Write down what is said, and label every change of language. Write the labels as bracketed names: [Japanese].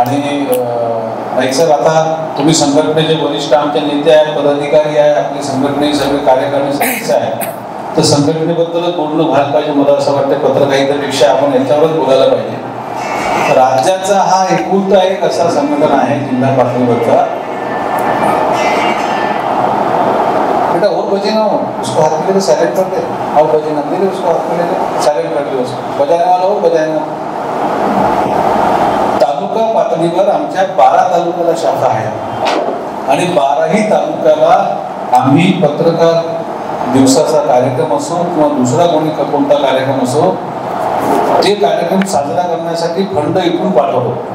[Marathi] आणि नाही सर, आता तुम्ही संघटनेचे वरिष्ठ आमचे नेते आहेत, पदाधिकारी आहे, आपली संघटने सगळे कार्यकारिणी सदस्य आहे, तर संघटनेबद्दलच बोलणं व्हायला पाहिजे. मला असं वाटतं पत्रकारितेपेक्षा आपण याच्यावरच बोलायला पाहिजे. राज्याचा हा एकुलता एक असा संघटन आहे जिल्हा पातळीवरचा. [Hindi] बेटा और बजे ना हो, उसको हाथ में साइलेंट कर दे. और बजे ना दे, उसको हाथ में साइलेंट कर दे. उसको बजाने वाला हो, बजाने वाला. [Marathi] तालुका पातळीवर आमच्या 12 तालुक्याला शाखा आहे आणि 12ही तालुक्याला आम्ही पत्रकार दिवसाचा कार्यक्रम असो किंवा दुसरा कोणता कार्यक्रम असो, ते कार्यक्रम साजरा करण्यासाठी फंड इथून पाठवतो.